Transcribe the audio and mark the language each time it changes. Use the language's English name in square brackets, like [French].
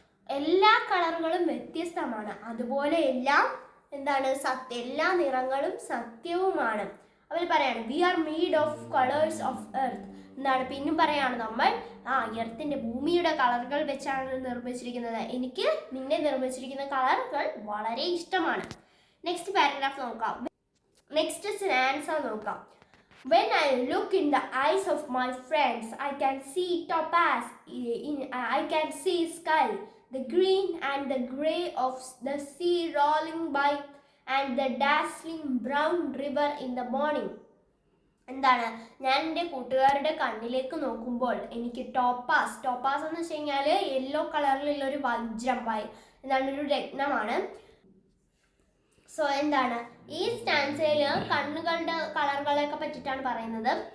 [Malayalam] എല്ലാ കളറുകളും വ്യത്യസ്തമാണ്, അതുപോലെ എല്ലാം എന്താണ് എല്ലാ നിറങ്ങളും സത്യവുമാണ്. അവർ പറയാണ് V are made of colours of earth. എന്താണ് പിന്നും പറയാണ് നമ്മൾ എർത്തിൻ്റെ, ഭൂമിയുടെ കളറുകൾ വെച്ചാണ് നിർമ്മിച്ചിരിക്കുന്നത്. എനിക്ക് നിന്നെ നിർമ്മിച്ചിരിക്കുന്ന കളറുകൾ വളരെ ഇഷ്ടമാണ്. നെക്സ്റ്റ് പാരഗ്രാഫ് നോക്കാം. നെക്സ്റ്റ് സ്റ്റാൻസ നോക്കാം. [English] When I look in the eyes of my friends, I can see topaz, I can see sky, the green and the grey of the sea rolling by, and the dazzling brown river in the morning. [Malayalam] എന്താണ്, ഞാൻ എൻ്റെ കൂട്ടുകാരുടെ കണ്ണിലേക്ക് നോക്കുമ്പോൾ എനിക്ക് topaz എന്ന് വെച്ച് കഴിഞ്ഞാൽ യെല്ലോ കളറിലുള്ള ഒരു വജ്രം, എന്താണ് ഒരു രത്നമാണ്. സോ എന്താണ് ഈ സ്റ്റാൻസയിൽ കണ്ണുകളുടെ കളറുകളെയൊക്കെ പറ്റിയിട്ടാണ് പറയുന്നത്.